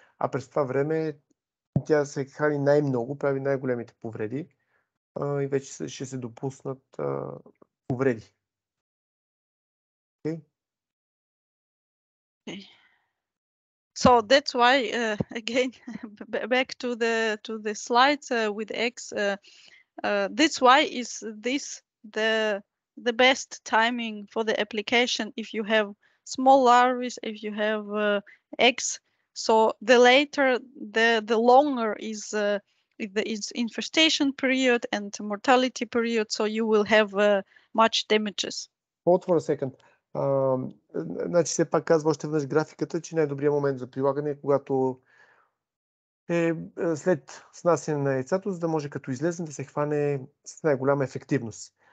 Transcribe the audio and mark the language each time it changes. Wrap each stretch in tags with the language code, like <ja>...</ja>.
<bg>А през това време тя се храни най-много, прави най-големите повреди и вече ще се допуснат повреди.</bg> <en>Okay? Okay. So that's why again back to the slides with eggs. That's why is this the best timing for the application if you have small larvae, if you have eggs. So the later, the longer is infestation period and mortality period. So you will have much damages. Hold for a second.</en> <bg>Значи все пак казва още веднъж графиката, че най-добрият момент за прилагане е когато е след снасяне на яйцата, за да може като излезне да се хване с най-голяма ефективност.</bg>